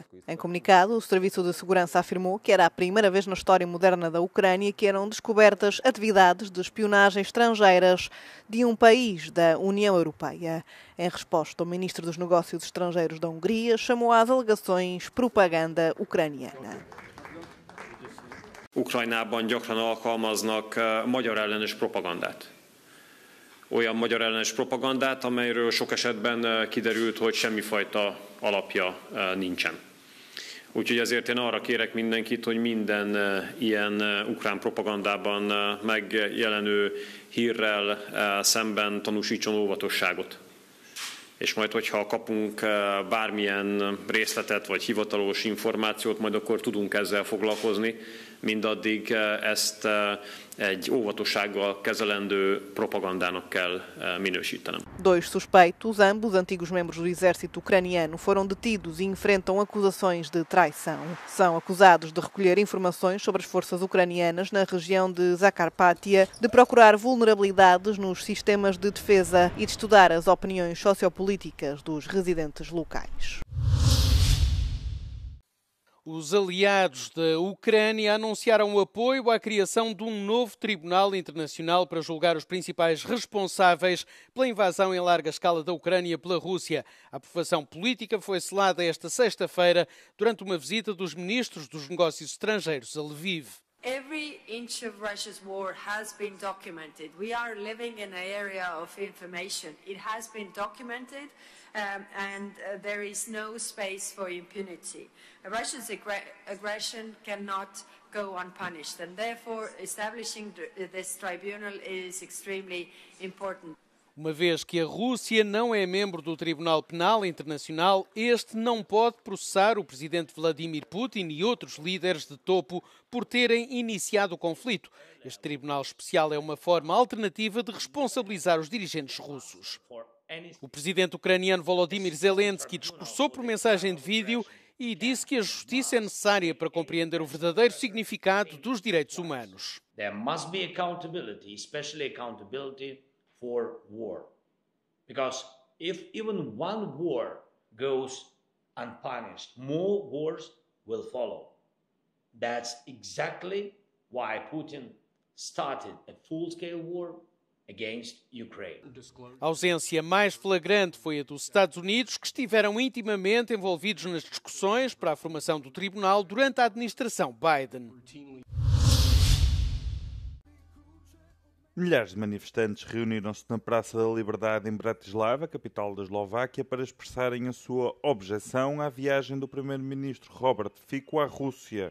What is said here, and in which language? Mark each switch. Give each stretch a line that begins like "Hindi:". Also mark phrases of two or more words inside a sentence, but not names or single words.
Portuguese: Em comunicado, o Serviço de Segurança afirmou que era a primeira vez na história moderna da Ucrânia que eram descobertas atividades de espionagem estrangeiras de um país da União Europeia. Em resposta, o ministro dos Negócios Estrangeiros da Hungria chamou às alegações propaganda ucraniana.
Hungarian: Ukrajnában gyakran alkalmaznak magyar ellenes propagandát. Olyan magyar ellenes propagandát, amelyről sok esetben kiderült, hogy semmifajta alapja nincsen. Úgyhogy ezért én arra kérek mindenkit, hogy minden ilyen ukrán propagandában megjelenő hírrel szemben tanúsítson óvatosságot. És majd, hogyha kapunk bármilyen részletet vagy hivatalos információt, majd akkor tudunk ezzel foglalkozni, mindaddig ezt egy óvatossággal kezelendő propagandának kell minősítenem.
Portuguese: Dois suspeitos, ambos antigos membros do exército ucraniano, foram detidos e enfrentam acusações de traição. São acusados de recolher informações sobre as forças ucranianas na região de Zakarpattia, de procurar vulnerabilidades nos sistemas de defesa e de estudar as opiniões sociopolíticas dos residentes locais. Os aliados da Ucrânia anunciaram o apoio à criação de um novo tribunal internacional para julgar os principais responsáveis pela invasão em larga escala da Ucrânia pela Rússia. A aprovação política foi selada esta sexta-feira durante uma visita dos ministros dos Negócios Estrangeiros a Lviv.
English: Every inch of Russia's war has been documented. We are living in an area of information. It has been documented and there is no space for impunity. Russia's aggression cannot go unpunished, and therefore establishing this tribunal is extremely important.
Portuguese: Uma vez que a Rússia não é membro do Tribunal Penal Internacional, este não pode processar o presidente Vladimir Putin e outros líderes de topo por terem iniciado o conflito. Este tribunal especial é uma forma alternativa de responsabilizar os dirigentes russos. O presidente ucraniano Volodymyr Zelensky discursou por mensagem de vídeo e disse que a justiça é necessária para compreender o verdadeiro significado dos direitos humanos.
English: There must be accountability, especially accountability for war. Because if even one war goes unpunished, more wars will follow. That's exactly why Putin started a full-scale war against Ukraine.
Portuguese: A ausência mais flagrante foi a dos Estados Unidos, que estiveram intimamente envolvidos nas discussões para a formação do tribunal durante a administração Biden. Milhares de manifestantes reuniram-se na Praça da Liberdade em Bratislava, capital da Eslováquia, para expressarem a sua objeção à viagem do primeiro-ministro Robert Fico à Rússia.